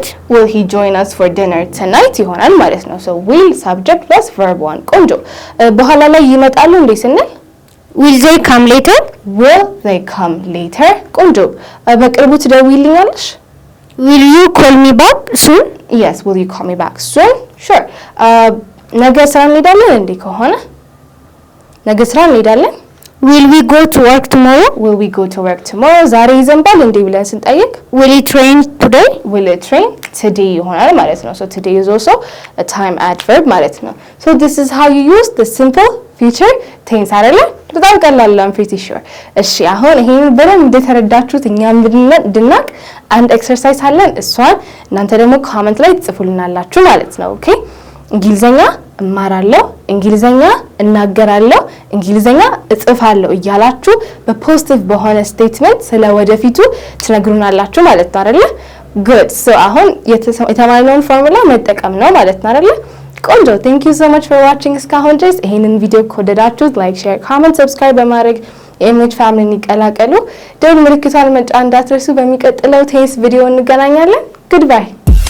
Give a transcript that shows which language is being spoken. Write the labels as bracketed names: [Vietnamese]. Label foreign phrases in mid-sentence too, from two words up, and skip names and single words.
[English] will he join us for dinner tonight [Amharic] ይሆናል ማለት ነው። [English] so will subject plus verb 1 [Amharic] ቆንጆ። በኋላ ላይ ይመጣሉ እንዴ ስንል [English] will they come later? will they come later [Amharic] ቆንጆ። በቅርቡ ትደውይልኛለሽ? [English] will you call me back soon? Yes, will you call me back soon? Sure. [Amharic] ነገ ስራ እንሄዳለን እንዴ? ከሆነ ነገ ስራ እንሄዳለን። [English] Will we go to work tomorrow? Will we go to work tomorrow? [Amharic] ዛሬ ይዘንባል እንዴ ብለን ስንጠይቅ [English] Will it rain today? will it rain today [Amharic] ይሆናል ማለት ነው። [English] So today is also a time adverb [Amharic] ማለት ነው። [English] So this is how you use the simple future tense አይደለ? [Amharic] በጣም ቀላል ነው። [English] I'm pretty sure። [Amharic] እሺ አሁን ይሄን በደንብ እንደተረዳችሁት እኛም እንድናቅ አንድ ኤክሰርሳይዝ አለን። እሷን እናንተ ደግሞ ኮሜንት ላይ ጽፉልናላችሁ ማለት ነው። ኦኬ እንግሊዘኛ እማራለሁ፣ እንግሊዘኛ እናገራለሁ፣ እንግሊዘኛ እጽፋለሁ እያላችሁ በፖዚቲቭ በሆነ ስቴትመንት ስለ ወደፊቱ ትነግሩናላችሁ ማለት ነው አይደለ? [English] good so [Amharic] አሁን የተማርነውን ፎርሙላ መጠቀም ነው ማለት ነው አይደለ? ቆንጆ [English] thank you so much for watching [Amharic] እስካሁን ድረስ። ይሄንን ቪዲዮ ከወደዳችሁት [English] like, share, comment, subscribe [Amharic] በማድረግ የኤምኤች ፋሚሊን ይቀላቀሉ። ደውል ምልክቷን መጫን እንዳትረሱ። በሚቀጥለው ቴንስ ቪዲዮ እንገናኛለን። goodbye